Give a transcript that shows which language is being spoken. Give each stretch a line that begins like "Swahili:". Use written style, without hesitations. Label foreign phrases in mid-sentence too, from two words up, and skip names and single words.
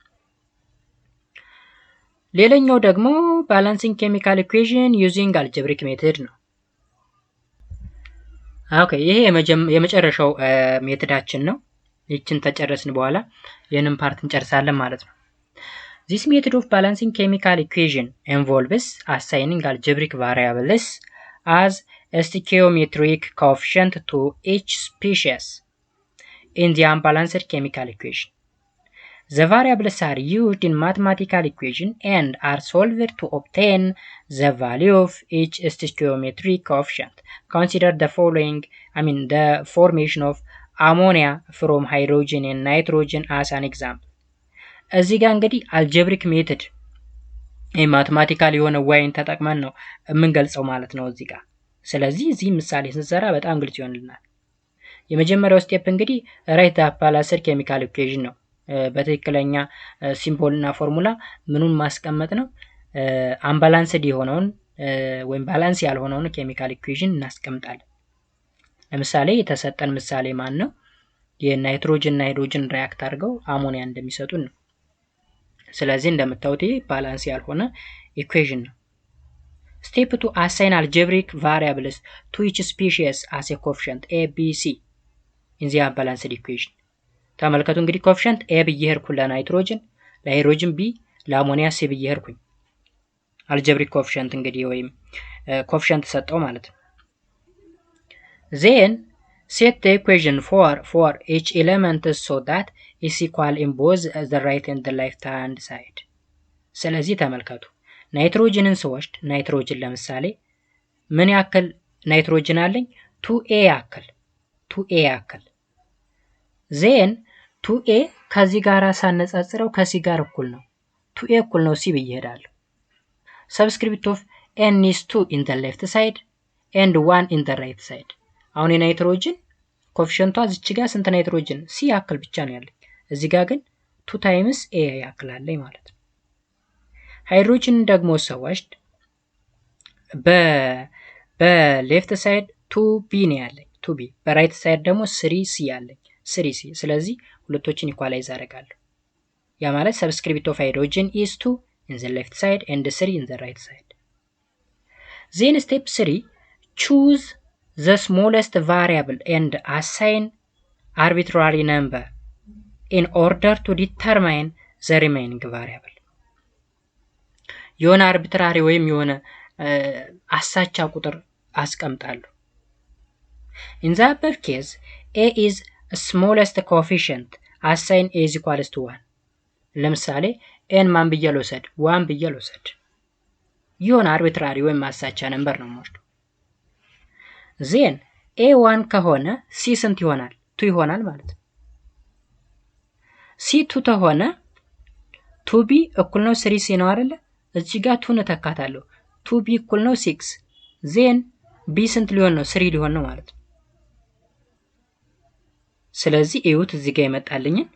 Amharic: ሌላኛው ደግሞ
English: balancing chemical equation using algebraic method
Amharic: ነው ኦኬ ይሄ የመጨረሻው ሜተዳችን ነው ይችን ተጨረስን በኋላ የነን ፓርት እንጨርሳለን ማለት ነው
English: This method of balancing chemical equation involves assigning algebraic variables as a stoichiometric coefficient to each species in the unbalanced chemical equation. The variables are used in mathematical equation and are solved to obtain the value of each stoichiometric coefficient. Consider the following, the formation of ammonia from hydrogen and nitrogen as an example.
Amharic: እዚህ ጋር እንግዲህ
English: algebraic method mathematical
Amharic: የሆነ ዋይን ተጠቅመን ነው የምንገልጸው ማለት ነው እዚህ ጋር ስለዚህ እዚህ ምሳሌ ስንሰራ በጣም ግልጽ ይሆንልናል የመጀመሪያው ስቴፕ እንግዲህ ራይት
English: the balanced chemical equation
Amharic: ነው በትክክለኛ ሲምቦል እና ፎርሙላ ምኑን ማስቀመጥ ነው አንባላንስድ የሆነውን ወይም ባላንስ ያልሆነውን
English: chemical equation
Amharic: እናስቀምጣለን ለምሳሌ የተሰጠን ምሳሌ ማን ነው የናይትሮጅን እና ሃይድሮጅን ሪአክት አድርገው አሞኒያ እንደሚሰጡን ነው ስለዚህ እንደምታዩት ባላንስ ያልሆነ ኢኩዌሽን ነው ስቴፕ 2
English: assign algebraic variables to each species as a coefficient a b c in the unbalanced equation
Amharic: ተመልከቱ እንግዲህ ኮኤፊሺየንት a ብዬ ሄድኩ ለናይትሮጅን ለሃይድሮጅን b ለአሞኒያ c ብዬ ሄድኩኝ
English: algebraic coefficient
Amharic: እንግዲህ ወይም ኮኤፊሺየንት ሰጠው ማለት ነው
English: then set the equation for each element so that is equal in both the right and the left hand side ስለዚህ
Amharic: ተመልከቱ ናይትሮጅንን ስወስድ ናይትሮጅን ለምሳሌ ምን ያክል ናይትሮጅን አለኝ 2a ያክል then 2a ከዚህ ጋር ሳነጻጽረው ከሲ ጋር እኩል ነው 2a እኩል ነው c ብዬ ሄዳለሁ
English: subscript of n is 2 in the left side and 1 in the right side
Amharic: አሁን የናይትሮጅን ኮኤፊሺየንቷ እዚች ጋር ስንት ናይትሮጅን c ያክል ብቻ ነው ያለኝ እዚህ ጋር ግን 2 times a ያክል አለኝ ማለት ነው ሃይድሮጅን ደግሞ ሰወስድ በሌፍት ሳይድ 2b ነው ያለኝ 2b በራይት ሳይድ ደግሞ 3c ያለኝ 3c ስለዚህ ሁለቶችን ኢኳላይዝ አደርጋለሁ ያ ማለት
English: subscript of hydrogen is 2 in the left side and 3 in the right side then step 3 choose the smallest variable and assign arbitrary number in order to determine the remaining variable
Amharic: የሆነ አርቢትራሪ ወይም የሆነ አሳቻ ቁጥር አስቀምጣለሁ
English: in the above case a is smallest coefficient assign a is equals to 1
Amharic: ለምሳሌ n ማን ብዬ ልውሰድ 1 ብዬ ልውሰድ የሆነ አርቢትራሪ ወይም አሳቻ ነምበር ነው የምወስደው then a1 ከሆነ c ስንት ይሆናል 2 ይሆናል ማለት ነው c 2 ተሆነ 2b እኩል ነው 3c ነው አይደል እዚህ ጋር 2 ተካታለሁ 2b እኩል ነው 6 then b ስንት ሊሆን ነው 3 ሊሆን ነው ማለት ነው ስለዚህ ኤውት እዚህ ጋር ይመጣልኝ